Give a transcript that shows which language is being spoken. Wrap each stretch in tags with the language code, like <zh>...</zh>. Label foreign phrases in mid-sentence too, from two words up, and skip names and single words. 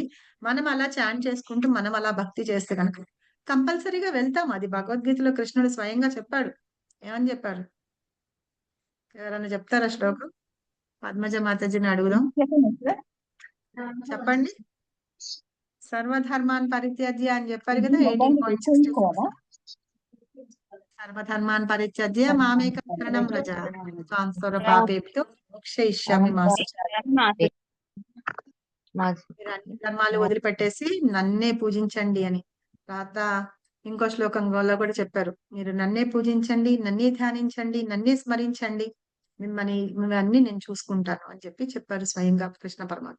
<te>మనం అలా చాంట్ చేసుకుంటూ మనం అలా భక్తి చేస్తే కనుక కంపల్సరీగా వెళ్తాం. అది భగవద్గీతలో కృష్ణుడు స్వయంగా చెప్పాడు. ఏమని చెప్పాడు, ఎవరైనా చెప్తారా శ్లోకం? పద్మజ మాతాజీని అడుగుదాం, చెప్పండి.</te> <sa>సర్వధర్మాన్ పరిత్యజ్య</sa> <te>అని చెప్పారు కదా, 18.64.</te> <sa>సర్వధర్మాన్ పరిత్యజ్య మామేకం శరణం వ్రజ త్వాం సర్వపాపేభ్యో మోక్షయిష్యామి మా శుచః.</sa> <te>మీరు అన్ని ధర్మాలు వదిలిపెట్టేసి నన్నే పూజించండి అని. తర్వాత ఇంకో శ్లోకంలో కూడా చెప్పారు, మీరు నన్నే పూజించండి, నన్నే ధ్యానించండి, నన్నే స్మరించండి, మిమ్మల్ని నేను చూసుకుంటాను అని చెప్పారు స్వయంగా కృష్ణ పరమాత్మ.</te>